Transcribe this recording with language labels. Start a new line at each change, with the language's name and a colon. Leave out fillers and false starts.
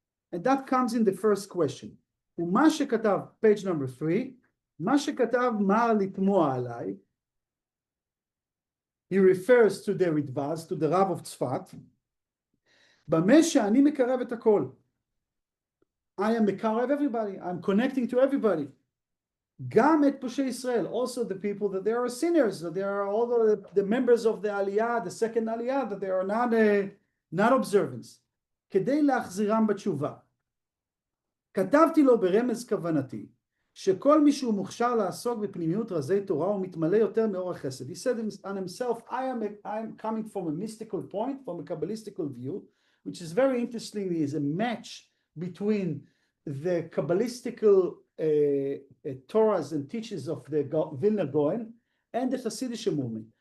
English: And that comes in the first question.
Hebrew: ומה שכתב,
English: page number 3,
Hebrew: מה שכתב מר לתמוע עליי,
English: he refers to the Ridvaz, to the Rav of Tzfat,
Hebrew: במה שאני מקרב את הכל.
English: I am מקרב everybody, I'm connecting to everybody.
Hebrew: גם את פושעי ישראל,
English: also the people that they are sinners, that they are all the members of the Aliyah, the second Aliyah, that they are not observants.
Hebrew: כדי להחזירם בתשובה. כתבתי לו ברמז כוונתי, שכל מי שהוא מוכשר לעסוק בפנימיות רזי תורה הוא מתמלא יותר מאור החסד.
English: He said on himself, I'm coming from a mystical point, from a Kabbalistical view, which is very interesting, is a match between the Kabbalistical Torahs and teachings of the Vilna Gaon and the Hasidic movement.